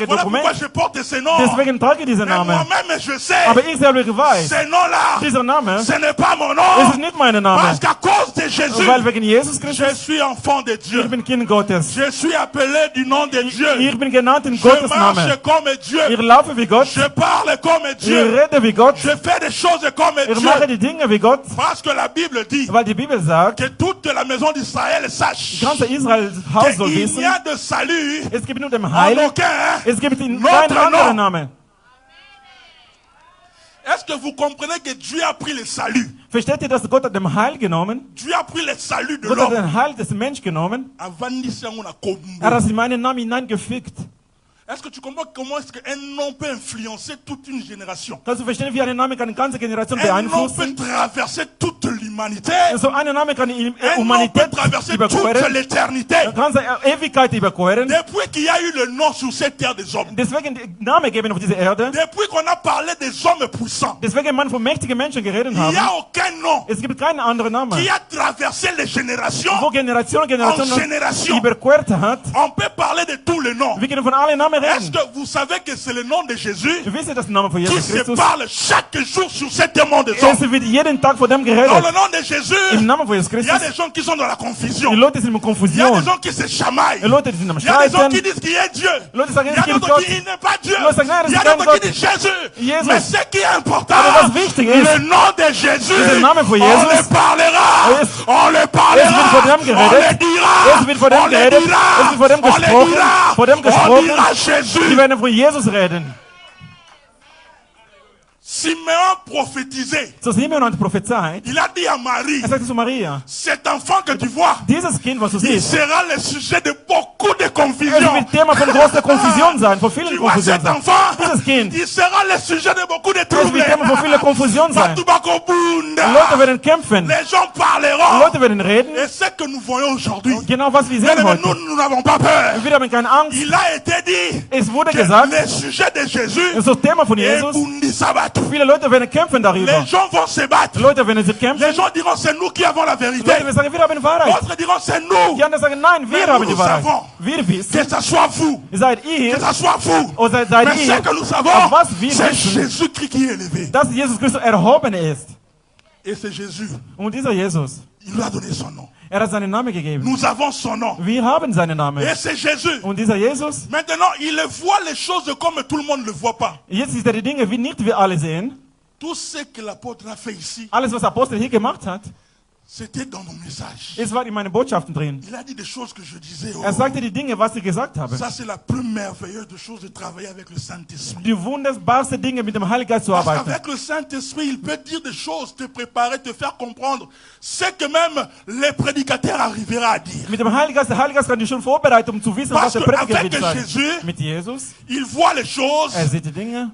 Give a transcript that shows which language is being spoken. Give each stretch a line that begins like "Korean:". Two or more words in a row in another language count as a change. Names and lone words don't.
French: Voilà pourquoi
German: Dokument.
French: je porte ces noms.
German: Deswegen trage ich diesen
French: Mais
German: Namen.
French: moi-même, je sais,
German: Aber ich selber weiß,
French: ces noms-là,
German: dieser Name,
French: ce n'est pas mon
German: es
French: nom.
German: ist nicht mein Name.
French: Parce qu'à cause de Jésus,
German: Weil wegen Jesus
French: je
German: Christus,
French: suis enfant de Dieu.
German: ich bin Kind Gottes.
French: Je suis appelé du nom de Dieu.
German: Ich bin genannt in
French: Je
German: Gottes
French: marche
German: Namen.
French: comme Dieu.
German: Ich laufe wie Gott.
French: Je parle comme
German: Ich
French: Dieu.
German: rede wie Gott.
French: Je fais des choses comme
German: Ich mache
French: Dieu.
German: die Dinge wie Gott.
French: Parce que la Bible dit
German: Weil die Bibel sagt,
French: que toute la maison d'Israël sache
German: ganz Israels Haus soll
French: qu'il
German: wissen,
French: n'y a de salut
German: es gibt nur den
French: en
German: Heil,
French: aucun.
German: es gibt in
French: Notre
German: keinen anderen
French: Nom.
German: Namen.
French: Est-ce que vous comprenez que Dieu a pris le salut?
German: Versteht ihr, dass Gott hat den Heil genommen?
French: Dieu a pris le salut de
German: Gott hat
French: l'homme.
German: den Heil des Menschen genommen.
Lingala: Avandisi yango na kombo.
German: Er hat in meinen Namen hineingefügt.
French: Est-ce que tu comprends comment est-ce qu'un nom peut influencer toute une génération?
German: Kannst du verstehen, wie ein Name kann eine ganze Generation
French: Un nom peut
German: beeinflussen?
French: traverser toute l'humanité.
German: So ein Name kann die
French: Un nom peut
German: Humanität
French: traverser toute
German: überqueren,
French: l'éternité.
German: ganze Ewigkeit überqueren.
French: Depuis qu'il y a eu le nom sur cette terre des hommes.
German: Deswegen die Namen geben auf diese Erde.
French: Depuis qu'on a parlé des hommes puissants.
German: Deswegen man von mächtigen Menschen geredet
French: Il n'y
German: haben.
French: a aucun nom
German: Es gibt keinen anderen Namen,
French: qui a traversé les générations.
German: wo Generation
French: En génération.
German: überquert hat.
French: On peut parler de tous les noms.
German: Wir können von allen Namen
French: Est-ce
German: reden.
French: que vous savez que c'est le nom de Jésus
German: Du wisst, dass der Name von
French: qui
German: Jesus
French: se
German: Christus,
French: parle chaque jour sur cette monde des hommes?
German: es wird jeden Tag von dem
French: Dans
German: geredet.
French: le nom de Jésus,
German: Im Namen von Jesus
French: il y a
German: Christus,
French: des gens qui sont dans la confusion.
German: die Leute sind in
French: Il y a
German: Konfusion.
French: des gens qui se chamaillent.
German: Die Leute die sind am
French: Il y a des gens qui
German: Streiten.
French: disent qu'il est Dieu.
German: Leute sagen,
French: Il y a
German: es gibt
French: d'autres
German: Gott.
French: qui disent qu'il n'est pas Dieu.
German: Leute sagen, nein, das
French: Il y a
German: ist kein
French: d'autres qui
German: Gott.
French: disent Jésus.
German: Jesus.
French: Mais ce qui est important,
German: Aber was wichtig ist,
French: le nom de Jésus,
German: dieser Name von
French: on
German: Jesus,
French: le parlera.
German: es-
French: On le
German: es wird
French: parlera.
German: von dem
French: On
German: geredet.
French: le dira.
German: Es wird von dem
French: On le
German: geredet.
French: dira.
German: Es wird von dem
French: On le
German: gesprochen.
French: dira.
German: Von dem
French: On
German: gesprochen.
French: dira
German: Die
French: Jésus.
German: werden von Jesus reden.
French: Simeon prophétisait.
German: So Simeon hat prophezeit.
French: Il a dit à Marie,
German: Er sagte zu Maria,
French: cet enfant que tu vois,
German: dieses Kind, was du
French: il
German: siehst,
French: sera le sujet de beaucoup de
German: es
French: confusion.
German: wird Thema von großer Konfusion sein, von vielen
French: Tu vois
German: Konfusionen
French: cet
German: sein.
French: enfant,
German: Dieses Kind,
French: il sera le sujet de beaucoup de
German: es
French: troubles.
German: wird Thema von vielen Konfusionen sein.
Lingala: Fatubako Bunda.
German: Leute werden kämpfen.
French: Les gens parleront.
German: Leute werden reden.
French: Et ce que nous voyons aujourd'hui,
German: Genau was wir
French: bien
German: sehen
French: aimés,
German: heute.
French: nous n'avons pas peur.
German: Wir haben keine Angst.
French: Il a été dit
German: Es wurde
French: que
German: gesagt,
French: le sujet de Jésus
German: es ist das Thema von
French: est
German: Jesus.
Lingala: Bundi Sabatu.
German: Viele Leute werden kämpfen darüber.
French: Les gens vont se battre.
German: Leute werden sich
French: Les
German: kämpfen.
French: gens diront c'est nous qui avons la vérité.
German: Leute werden sagen, wir haben die Wahrheit.
French: D'autres diront c'est nous.
German: Die anderen sagen, nein, wir
French: Mais
German: haben
French: nous,
German: die
French: nous
German: Wahrheit.
French: savons.
German: Wir
French: Que
German: wissen,
French: ça soit vous.
German: seid
French: Que
German: ihr,
French: ça soit vous.
German: oder seid
French: Mais ce
German: ihr,
French: que nous savons,
German: auf was wir
French: c'est
German: wissen,
French: Jésus-Christ qui est élevé.
German: dass Jesus Christus erhoben ist.
French: Et c'est Jésus.
German: Und dieser Jesus,
French: Il nous a donné son nom.
German: hat seinen Namen gegeben.
French: Nous avons son nom.
German: Wir haben seinen Namen.
French: Et c'est Jésus.
German: Und dieser Jesus,
French: Maintenant, il voit les choses comme tout le monde ne le voit pas.
German: jetzt ist er die Dinge, wie nicht wir alle sehen.
French: Tout ce que l'apôtre a fait ici,
German: Alles, was der Apostel hier gemacht hat,
French: c'était dans nos messages.
German: es war in meinen Botschaften drin.
French: Il a dit des choses que je disais. Oh,
German: Er sagte die Dinge, was ich gesagt habe.
French: ça, c'est la plus merveilleuse chose de travailler avec le Saint-Esprit.
German: Die wunderbarste Dinge mit dem Heiligen Geist zu
French: Parce
German: arbeiten.
French: qu'avec le Saint-Esprit, il peut dire des choses, te préparer, te faire comprendre ce que même les prédicateurs arriveraient à dire.
German: Mit dem Heiligen Geist, der Heilige Geist kann dich schon vorbereiten, um zu wissen, was
French: Parce
German: der Prediger
French: qu'avec
German: wird sagen.
French: Jésus,
German: Mit Jesus,
French: il voit les choses
German: sieht die Dinge